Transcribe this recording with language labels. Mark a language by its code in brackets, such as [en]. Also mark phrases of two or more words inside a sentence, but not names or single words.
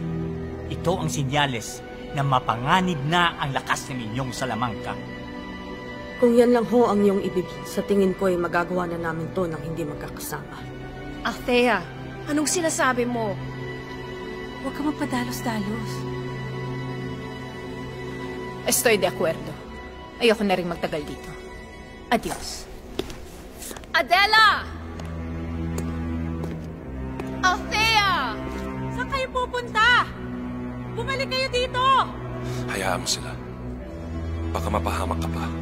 [tl] Ito ang sinyales na mapanganib na ang lakas ng inyong salamangka. Kung yan lang ho ang iyong ibig, sa tingin ko ay magagawa na namin to nang hindi magkakasama. Althea, anong sinasabi mo? Huwag ka magpadalos-dalos. [es] Estoy de acuerdo. [tl] Ayoko na rin magtagal dito. Adios. Adela! Althea! Saan kayo pupunta? Bumalik kayo dito! Hayaan mo sila. Baka mapahamak ka pa.